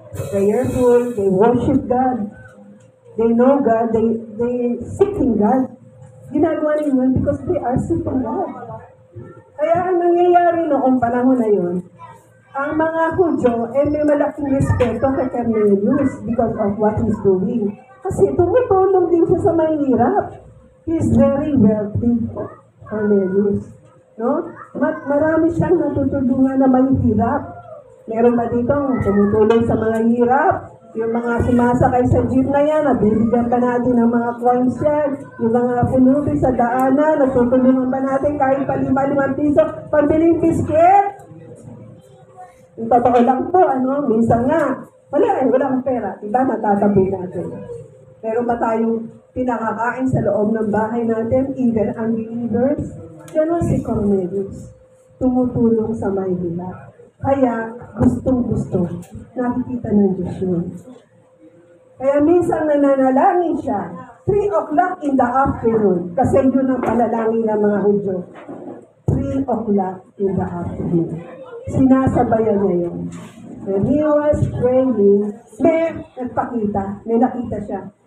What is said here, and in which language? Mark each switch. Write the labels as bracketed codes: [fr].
[en] Prayerful, they worship God. They know God, they seeking God. [tl] Ginagawa nila yun [en] because they are seeking God. [tl] Kaya ang nangyayari noong panahon na yun, ang mga Hudyo may malaking respeto kay Cornelius [en] because of what he's doing. [tl] Kasi tumutulong din siya sa mahihirap. [en] He's very wealthy, Cornelius. [tl] No? Marami siyang natutulungan na mahihirap. Meron ba dito tumutulong sa mga hirap? Yung mga sumasakay sa jeep na yan, nabibigyan pa natin ng mga coins yan. Yung mga punuti sa daanan, natutulungan pa natin kahit pa 5 piso, pambiling biscuit. Yung totoo lang po, minsan nga, wala akong pera. Diba, natatabi natin. Pero ba tayong pinakakain sa loob ng bahay natin, [en] even unbelievers? [tl] Ganon si Cornelius. Tumutulong sa mahihirap. Kaya, gustong-gusto, nakikita ng Diyos yun. Kaya minsan nananalangin siya, [en] 3 o'clock in the afternoon, [tl] kasi yun ang palalangin ng mga Hudyo. [en] 3 o'clock in the afternoon. [tl] Sinasabayan niya yun. [en] When he was praying, [tl] may nagpakita, may nakita siya.